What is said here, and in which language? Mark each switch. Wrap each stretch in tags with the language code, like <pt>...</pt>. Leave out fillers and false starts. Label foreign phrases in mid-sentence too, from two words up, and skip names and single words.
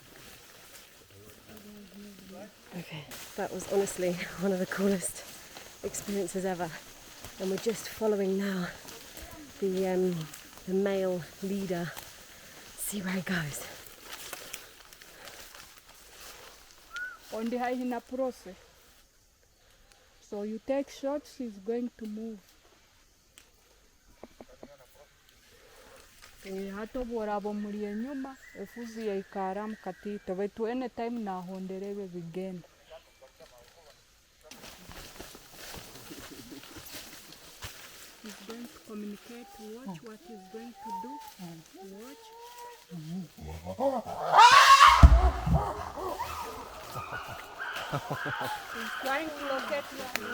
<en>Okay, that was honestly one of the coolest experiences ever, and we're just following now the male leader. See where he goes. On the hyena process. So you take shots, he's going to move.</en> <nyn>Hatobora abo muri enyuma efuzi yaikara mukatito betu anytime nahonderebe bigenda.</nyn> <en>He's going to communicate, watch what he's going to do. Watch. He's trying to locate you.</en>